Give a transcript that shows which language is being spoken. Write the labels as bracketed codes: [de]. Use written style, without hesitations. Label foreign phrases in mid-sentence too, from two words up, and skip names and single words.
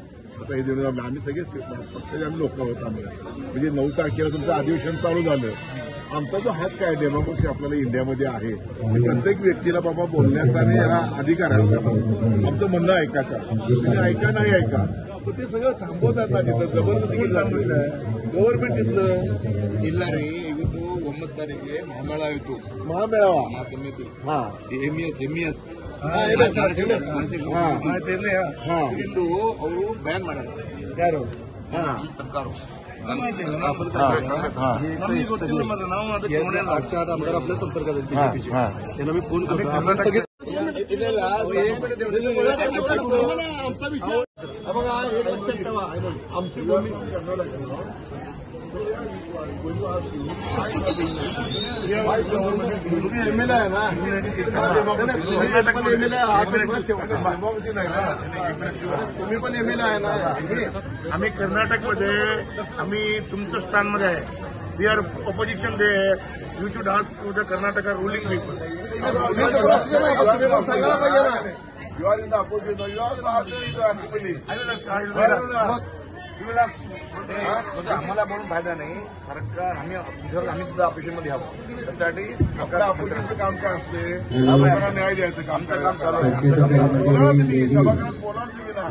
[mr] आता हे दिवस आम्ही सगळे पक्षाचे आम्ही लोक आहोत. आम्ही म्हणजे 9 तारखेला तुमचं अधिवेशन चालू झालं. आमचा जो हक्क आहे डेमोक्रेसी आपल्याला इंडियामध्ये आहे, प्रत्येक व्यक्तीला बाबा बोलण्याचा आणि याला अधिकार आहे. आमचं म्हणणं ऐकायचं, तुम्ही ऐका नाही ऐका, तर ते सगळं थांबवतात ना. तिथं जबरदस्ती जात गव्हर्नमेंट तिथलं [kn] ಇಲ್ಲ ರೀ. ಇವತ್ತು 9 ತಾರೀಕಿಗೆ ಮಹಾಮೇಳ ಆಯಿತು. [mr] महामेळावा [kn] ಸಮಿತಿ [mr] हा [kn] ಎಂಇಎಸ್ ಇದು ಅವರು ಬ್ಯಾನ್ ಮಾಡ್ಯಾರ ಯಾರು ಸರ್ಕಾರ. ನಾವು ಅದಕ್ಕೆ [mr] 8 आमदार आपल्या संपर्कात आहेत बीजेपीचे. त्यांना मी फोन करतो. आमचा विषय बघा, एक लक्षात ठेवा, आमची भूमी तुम्ही एमएलए आहे ना, तुम्ही पण एमएलए आहे ना. आम्ही कर्नाटकमध्ये आम्ही तुमचं स्थानमध्ये आहे. [en] We are opposition there. You should ask to the Karnataka ruling people. [mr] सांगायला पाहिजे ना. [en] You are in the opposition. You are [mr] आम्हाला बोलून फायदा नाही. सरकार आम्ही सुद्धा ऑपरेशनमध्ये हवं. त्यासाठी आपल्या ऑपोजिशनचं काम काय असते? लोकांना न्याय द्यायचं काम. आमचं काम चालू आहे. बोला तुम्ही सभागृहात, बोला तुम्ही ना.